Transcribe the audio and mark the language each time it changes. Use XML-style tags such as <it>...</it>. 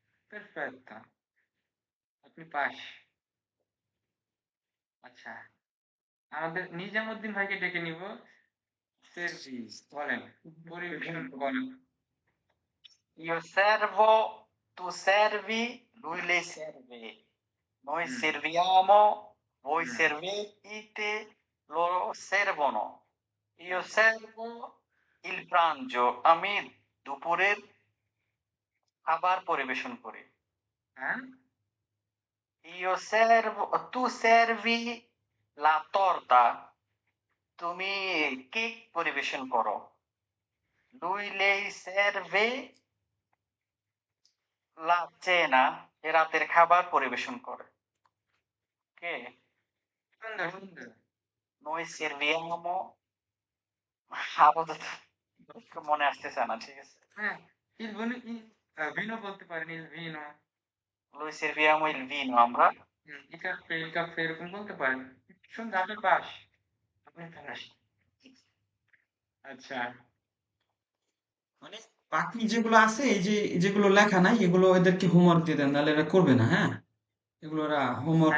<bn>Perfetto, আপনি pass. আচ্ছা, আমাদের নিজামুদ্দিন ভাইকে ডেকে নিব। সার্ভিস বলেন, পরিবেশন বলেন।</bn> <it>Io servo, tu servi, lui lei serve. Noi হুম, serviamo, voi হুম, servete, loro servono. Io হুম। servo il pranzo,</it> <bn>আমি দুপুরের খাবার পরিবেশন করি। হ্যাঁ,</bn> <it>Io servo, tu servi la torta,</it> <bn>তুমি কেক পরিবেশন করো।</bn> <it>Lui lei serve la cena,</it> <bn>এ রাতের খাবার পরিবেশন করে। কে? সুন্দর সুন্দর।</bn> <it>Noi serviamo,</it> <bn>আপাতত মনে আসতেছে না, ঠিক আছে। হ্যাঁ, il vino, vino বলতে পারেন, il vino।</bn> <it>Noi serviamo il vino,</it> <bn>আমরা il caffè এরকম বলতে পারেন। সুন্দর, আপনি পাস, আপনি পাস। আচ্ছা, মানে বাকি যেগুলো আছে, এই যে যেগুলো লেখা নাই, এগুলো এদেরকে হোমওয়ার্ক দিয়ে দেন, নাহলে এরা করবে না, হ্যাঁ? এগুলো ওরা হোমওয়ার্ক</bn>